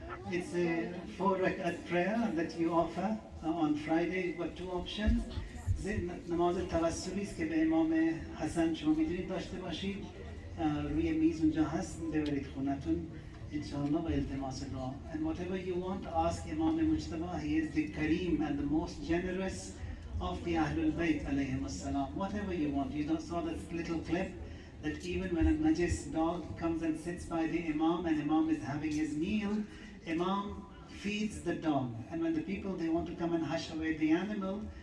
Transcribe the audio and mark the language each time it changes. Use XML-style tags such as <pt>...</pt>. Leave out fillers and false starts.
<en>It's a 4 rak'at prayer that you offer on Friday. You've got 2 options.</en> <fa>نماز توسلی است که به امام حسن شما میتونید داشته باشید. روی میز اونجا هست، ببرید خونتون inshallah wa iltimas dua.</fa> <en>And whatever you want, ask Imam Mujtaba. He is the Kareem and the most generous of the Ahlul Bayt alayhim as-salam. Whatever you want. You saw that little clip that even when a najis dog comes and sits by the Imam and Imam is having his meal, Imam feeds the dog. And when the people they want to come and hush away the animal,</en>